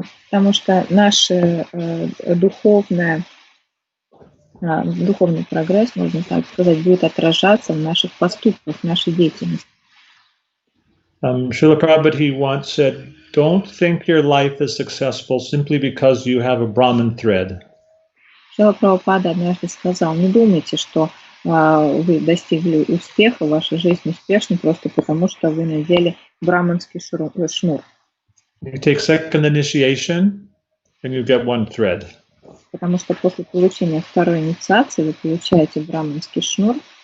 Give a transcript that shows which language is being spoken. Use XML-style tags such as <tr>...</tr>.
<ru>Потому что наше духовный прогресс, можно так сказать, будет отражаться в наших поступках, в нашей деятельности.</ru> <en>Srila Prabhupada, he once said, don't think your life is successful simply because you have a Brahman thread.</en> <ru>Шрила Прабхупада однажды сказал, не думайте, что вы достигли успеха, ваша жизнь успешна просто потому, что вы надели браманский шнур.</ru> <en>You take second initiation and you get one thread.</en> <ru>Потому что после получения второй инициации вы получаете браманский шнур.</ru>